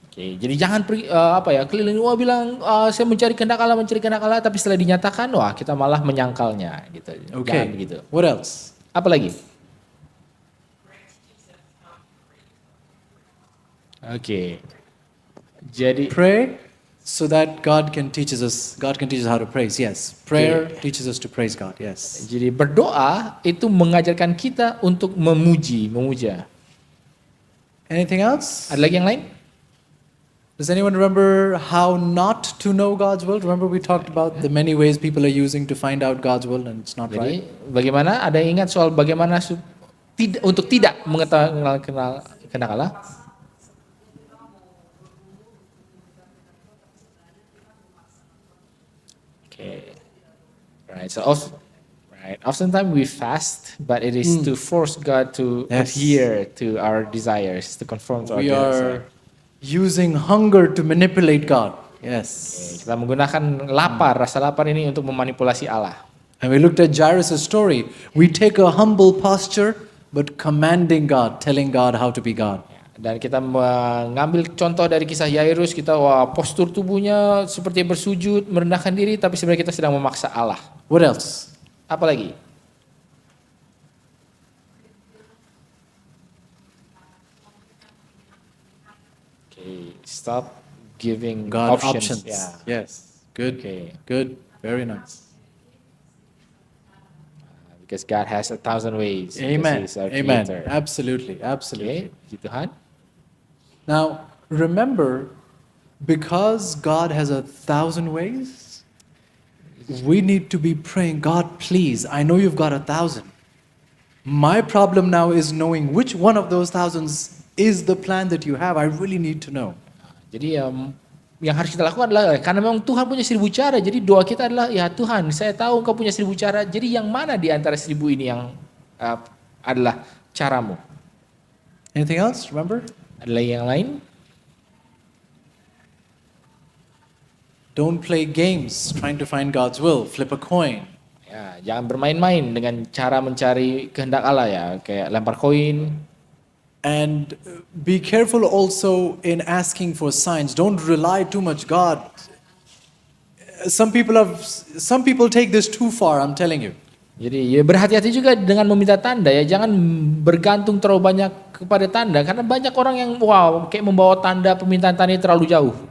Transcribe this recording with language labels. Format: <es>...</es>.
<id>Oke, jadi jangan pergi keliling bilang saya mencari kehendak Allah, tapi setelah dinyatakan wah kita malah menyangkalnya gitu. Jangan</id> <en>Okay.</en> <id>begitu.</id> <en>What else?</en> <id>Apa lagi? Oke. Jadi</id> <en>Pray so that God can teach us how to praise. Yes. Prayer teaches us to praise God. Yes.</en> <id>Jadi berdoa itu mengajarkan kita untuk memuja.</id> <en>Anything else?</en> <id>Ada lagi yang lain?</id> <en>Does anyone remember how not to know God's will? Remember we talked about the many ways people are using to find out God's will and it's not</en> <id>Jadi</id> <en>right.</en> <id>bagaimana? Ada yang ingat soal bagaimana untuk tidak mengetahui kehendak Allah?</id> <en>Okay. Right. So oftentimes we fast, but it is to force God to Yes. adhere to our desires, to conform to our We desires. are using hunger to manipulate God. Yes.</en> <id>Kita menggunakan rasa lapar ini untuk memanipulasi Allah.</id> <en>And we looked at Jairus' story. We take a humble posture, but commanding God, telling God how to be God.</en> <id>Dan kita mengambil contoh dari kisah Yairus, kita postur tubuhnya seperti bersujud, merendahkan diri, tapi sebenarnya kita sedang memaksa Allah.</id> <en>What else?</en> <id>Apa lagi?</id> <en>Okay, stop giving God options. options. Yeah. Yes. Good. Okay. Good. Very nice. Because God has 1,000 ways. because Amen. He's our Amen. creator. Absolutely. Absolutely.</en> <id>Okay, puji Tuhan.</id> <en>Now, remember, because God has 1,000 ways, we need to be praying, God, please, I know you've got 1,000. My problem now is knowing which one of those thousands is the plan that you have. I really need to know.</en> <id>Jadi yang harus kita lakukan adalah karena memang Tuhan punya 1,000 cara. Jadi doa kita adalah ya Tuhan, saya tahu Engkau punya 1,000 cara. Jadi yang mana di antara 1,000 ini yang adalah caramu?</id> <en>Anything else? Remember?</en> <id>Ada yang lain?</id> <en>Don't play games trying to find God's will. Flip a coin.</en> <id>Ya, jangan bermain-main dengan cara mencari kehendak Allah ya, kayak lempar koin.</id> <en>And be careful also in asking for signs. Don't rely too much God. Some people take this too far, I'm telling you.</en> <id>Jadi ya berhati-hati juga dengan meminta tanda ya, jangan bergantung terlalu banyak kepada tanda karena banyak orang yang kayak membawa tanda permintaan tanda terlalu jauh.</id>